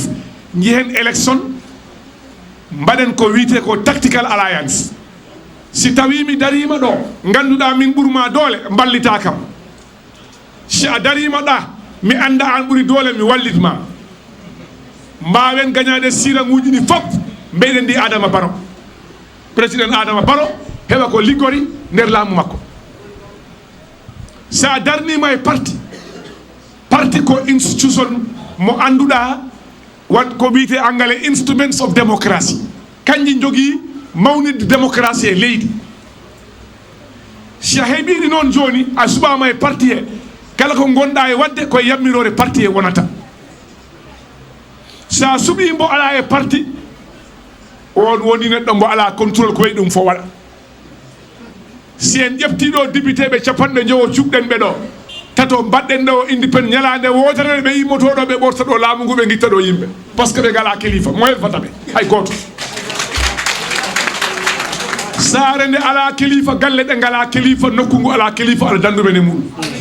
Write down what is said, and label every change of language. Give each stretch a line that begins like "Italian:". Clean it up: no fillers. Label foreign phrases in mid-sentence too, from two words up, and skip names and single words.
Fula: jihen élection mbaɗen ko wiyete ko
English: tactical alliance
Fula: si tawi mi darima ɗo ganduɗa min ɓurma doole mballita kam si a darima ɗa mi anda an ɓuuri doole mi wallitma mbawen gagnade siraŋuji ɗi fof mbeyɗen ndi Adama Barrow président Adama Barrow heɓa ko liggori nder laamu makko sa darnima e parti ko institution mo anduɗa wat ko wiyete angale
English: instruments of democracy
Fula: kanji jogui mawnide démocratie e leydi si a heeɓiɗi noon joni a suɓama e parti he kala ko gonɗa e wadde koye yammirore parti he wonata sa suuɓi mbo ala e parti on woni neɗɗo mbo ala contrôle ko wayi ɗum fo waɗa si en ƴeftiɗo député ɓe capanɗe jowo cuɓɗen ɓe ɗo tato mbaɗɗen ɗo indépendant ñalade wotere ɓe yimmotoɗo ɓe ɓorta ɗo laamu ngu ɓe guitta ɗo yimɓe
French: par ce que
Fula: ɓe gala kilifa mo helfata ɓe hay goto saare nde ala kilifa galle ɗe ngala kilifa nokku ngu ala kilifa aɗa danduɓe ne muɗum